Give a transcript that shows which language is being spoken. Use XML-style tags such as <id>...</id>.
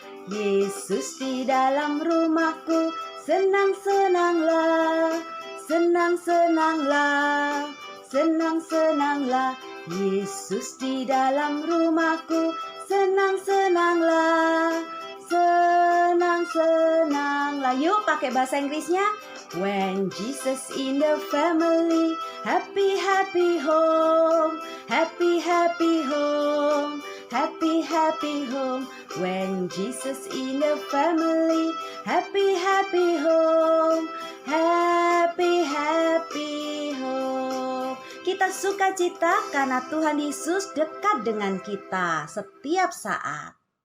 <id>Yesus di dalam rumahku, senang-senanglah, senang-senanglah, senang-senanglah. Yesus di dalam rumahku, senang-senanglah, senang-senanglah. Yuk pakai bahasa Inggrisnya.</id> <en>When Jesus in the family, happy happy home, happy happy home, happy happy home. When Jesus in the family, happy happy home, happy happy home.</en> <id>Kita sukacita karena Tuhan Yesus dekat dengan kita setiap saat.</id>